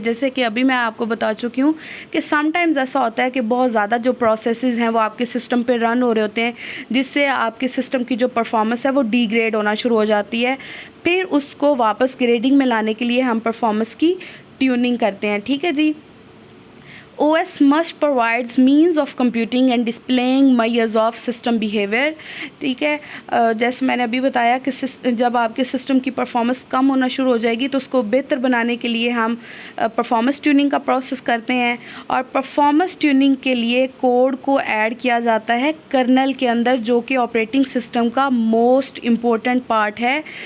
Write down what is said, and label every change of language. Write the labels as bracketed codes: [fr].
[hi] जैसे कि अभी मैं आपको बता चुकी हूँ कि समटाइम्स ऐसा होता है कि बहुत ज़्यादा जो प्रोसेसेस हैं वो आपके सिस्टम पे रन हो रहे होते हैं, जिससे आपके सिस्टम की जो परफॉर्मेंस है वो डिग्रेड होना शुरू हो जाती है। फिर उसको वापस ग्रेडिंग में लाने के लिए हम परफॉर्मेंस की ट्यूनिंग करते हैं, ठीक है जी। [en] OS must provides means of computing and displaying measures of system behavior, [hi] ठीक है। जैसे मैंने अभी बताया कि जब आपके सिस्टम की परफॉर्मेंस कम होना शुरू हो जाएगी तो उसको बेहतर बनाने के लिए हम परफॉर्मेंस ट्यूनिंग का प्रोसेस करते हैं। और परफॉर्मेंस ट्यूनिंग के लिए कोड को ऐड किया जाता है कर्नल के अंदर, जो कि ऑपरेटिंग सिस्टम का मोस्ट इम्पोर्टेंट पार्ट है।